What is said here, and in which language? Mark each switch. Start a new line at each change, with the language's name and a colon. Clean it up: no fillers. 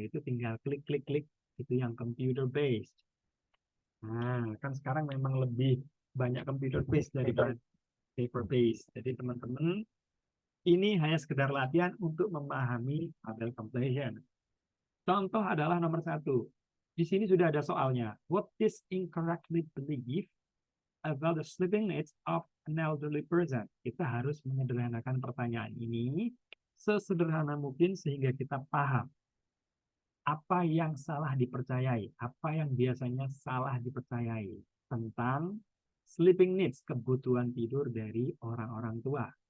Indonesian: Itu tinggal klik, klik, klik. Itu yang computer based. Nah, kan sekarang memang lebih banyak computer based daripada paper based. Jadi teman-teman ini hanya sekedar latihan untuk memahami tabel completion. Contoh adalah nomor 1. Di sini sudah ada soalnya.
English: What is incorrectly believed about the sleeping needs of an elderly person?
Indonesian: Kita harus menyederhanakan pertanyaan ini sesederhana mungkin sehingga kita paham apa yang salah dipercayai, apa yang biasanya salah dipercayai tentang sleeping needs, kebutuhan tidur dari orang-orang tua.